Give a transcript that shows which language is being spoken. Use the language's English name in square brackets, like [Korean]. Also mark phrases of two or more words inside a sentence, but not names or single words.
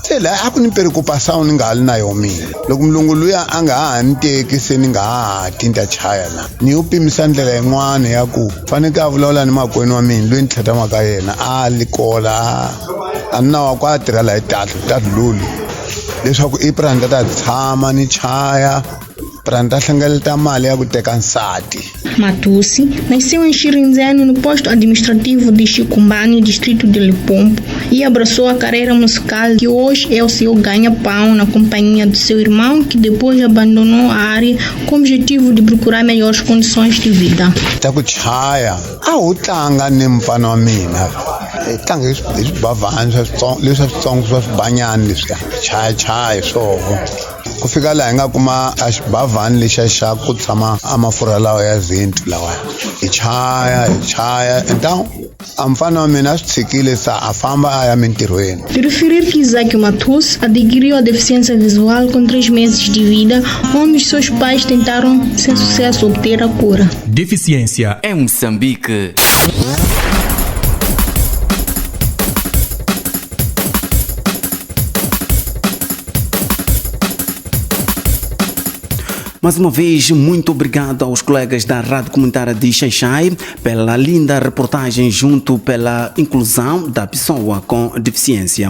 [Tsonga] Se laha a ku ni perikupasawu ni nga hali na yo mina. Loko mulungu luya a nga ha ni teki se ni nga ha ti ni ta chaya la ni wu pimisa ndlela yin'wana ya ku faneke a vulavula ni makwenu wa mina loyi ni tlhetamaka yena a likola a ni na wa ku a tirha laha tatlu lulu leswaku i prani ta tshama ni chaya prani ta hlengeleta mali ya ku teka nsati. [Portuguese] Matussi nasceu em Xirindzene, no posto administrativo de Chikumbani, distrito de Limpopo, e abraçou a carreira musical que hoje é o seu ganha-pão na companhia do seu irmão, que depois abandonou a área com o objetivo de procurar melhores condições de vida. [Tsonga] Ta ku chaya a wu tlanga ni mfana wa mina tlanga hi swibavhana leswitsongo swa swibanyana leswiya chaya swoho ku fika laha hi nga kuma a xibavhana lexiya xa ku tshama a mafurha lawa ya zintu lawa hi chaya então a mfana wa mina a swi tshikile sa a famba a ya mintirhweni. [Portuguese] De referir que Isaac Matus adquiriu a deficiência visual com 3 meses de vida, onde os seus pais tentaram sem sucesso obter a cura. Deficiência em Moçambique. Mais uma vez, muito obrigado aos colegas da Rádio Comunitária de Xai-Xai pela linda reportagem junto pela inclusão da pessoa com deficiência.